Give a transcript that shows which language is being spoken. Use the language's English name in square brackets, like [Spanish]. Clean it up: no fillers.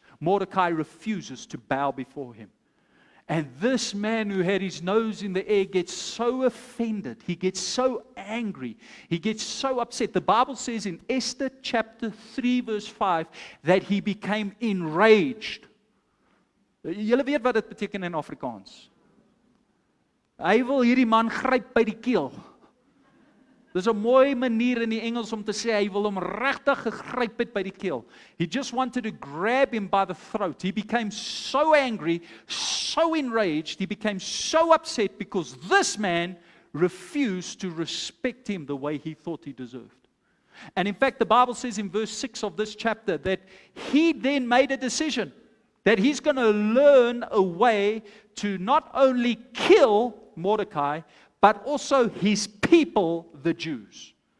[English] Mordecai refuses to bow before him. And this man who had his nose in the air gets so offended. He gets so angry. He gets so upset. The Bible says in Esther chapter 3 verse 5 that he became enraged. [Afrikaans] Julle weet wat dit beteken in Afrikaans. Hy wil hierdie man gryp by die keel. Dis 'n mooi manier in die Engels om te sê hy wil hom regtig gegryp het by die keel. [English] He just wanted to grab him by the throat. He became so angry, so enraged, he became so upset because this man refused to respect him the way he thought he deserved. And in fact, the Bible says in verse 6 of this chapter that he then made a decision that he's going to learn a way to not only kill Mordecai, but also his people, the Jews.